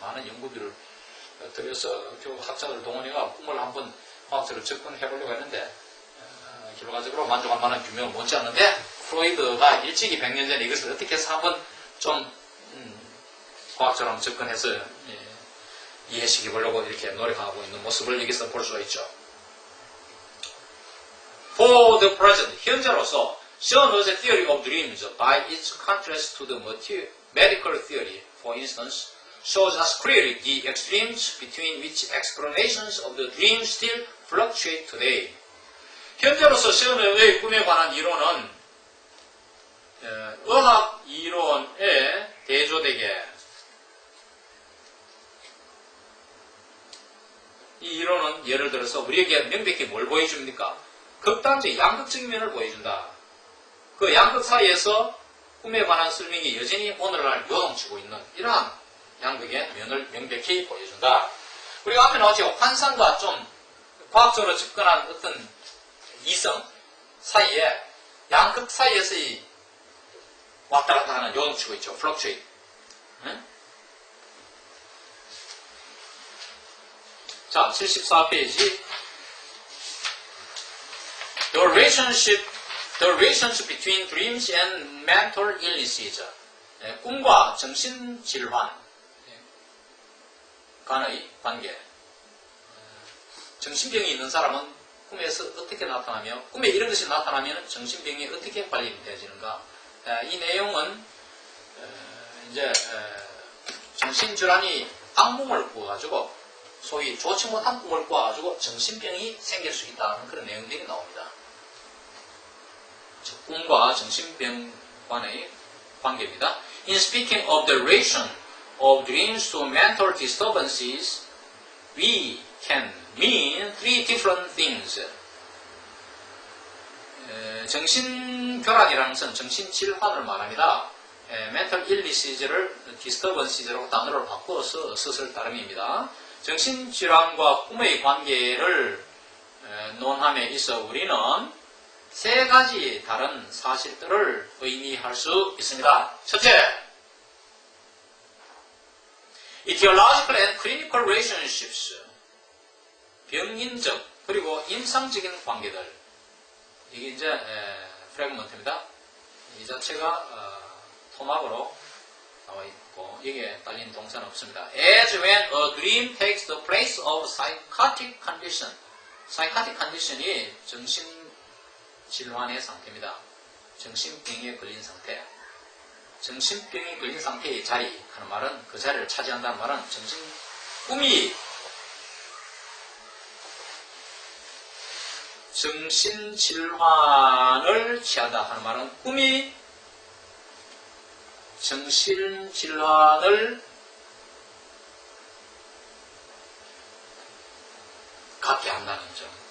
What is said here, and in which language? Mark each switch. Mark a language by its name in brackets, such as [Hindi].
[Korean] 많은 연구비를 들여서 학자들 동원해가 꿈을 한번 과학적으로 접근해 보려고 했는데 결과적으로 만족할 만한 규명을 못지 않는데 프로이드가 일찍이 100년 전에 이것을 어떻게 해서 한번 좀 과학적으로 접근해서 이해시켜 보려고 이렇게 노력하고 있는 모습을 여기서 볼 수가 있죠. [English] For the present, [Korean] 현재로서 [English] Shon's theory of dreams, by its contrast to the medical theory, for instance, shows us clearly the extremes between which explanations of the dream still fluctuate today. [Korean] 현재로서 션의 꿈에 관한 이론은 의학 이론에 대조되게 이 이론은 예를 들어서 우리에게 명백히 뭘 보여줍니까? 극단적 양극적인 면을 보여준다. 그 양극 사이에서 꿈에 관한 설명이 여전히 오늘날 요동치고 있는 이러한 양극의 면을 명백히 보여준다. 우리가 앞에 나왔죠. 환상과 좀 과학적으로 접근한 어떤 이성 사이에 양극 사이에서 이 왔다 갔다 하는 요동치고 있죠. [English] fluctuate. [Korean] 자, 74페이지. [English] The relationship between dreams and mental illnesses. [Korean] 꿈과 정신질환 간의 관계. 정신병이 있는 사람은 꿈에서 어떻게 나타나며, 꿈에 이런 것이 나타나면 정신병이 어떻게 관리되어지는가. 이 내용은 이제 정신질환이 악몽을 꾸어가지고 소위 좋지 못한 꿈을 꾸어가지고 정신병이 생길 수 있다는 그런 내용들이 나옵니다. 꿈과 정신병 간의 관계입니다. [English] In speaking of the relation of dreams to mental disturbances, we can mean three different things. [Korean] 정신교란이라는 것은 정신질환을 말합니다. [English] mental illness [Korean] 를 disturbances라고 단어를 바꿔서 썼을 따름입니다. 정신질환과 꿈의 관계를 논함에 있어 우리는 세 가지 다른 사실들을 의미할 수 있습니다. 첫째, [English] etiological and clinical relationships, [Korean] 병인적 그리고 임상적인 관계들. 이게 이제 프래그먼트입니다. 이 자체가 토막으로 나와 있고 여기에 딸린 동사는 없습니다. [English] As when a dream takes the place of psychotic condition. [Korean] psychotic condition이 정신질환의 상태입니다. 정신병에 걸린 상태. 정신병에 걸린 상태의 자리 하는 말은 그 자리를 차지한다는 말은 꿈이 정신질환을 취하다 하는 말은 꿈이 정신질환을 갖게 한다는 점.